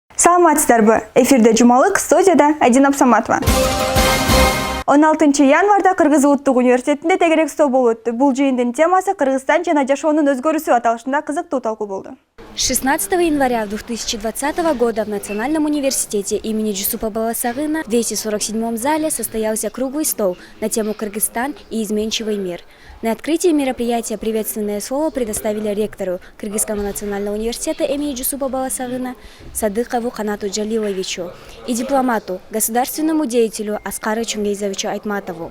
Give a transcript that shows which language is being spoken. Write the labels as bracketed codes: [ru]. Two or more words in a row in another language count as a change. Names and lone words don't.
[ky] Саламатсыздарбы? Эфирде Жумалык, студияда Адина Абсаматова. 16 январда Кыргыз Улуттук университетинде тегерек стол болуп өттү. Бул жыйындын темасы Кыргызстан жана жашоонун өзгөрүүсү аталышында кызыктуу талкуу болду. [ru] 16 января 2020 года в Национальном университете имени Жусупа Баласагына в 247-м зале состоялся круглый стол на тему «Кыргызстан и изменчивый мир». На открытии мероприятия приветственное слово предоставили ректору Кыргызского национального университета имени Жусупа Баласагына Садыкову Канату Джалиловичу и дипломату, государственному деятелю Аскару Чунгейзовичу Айтматову.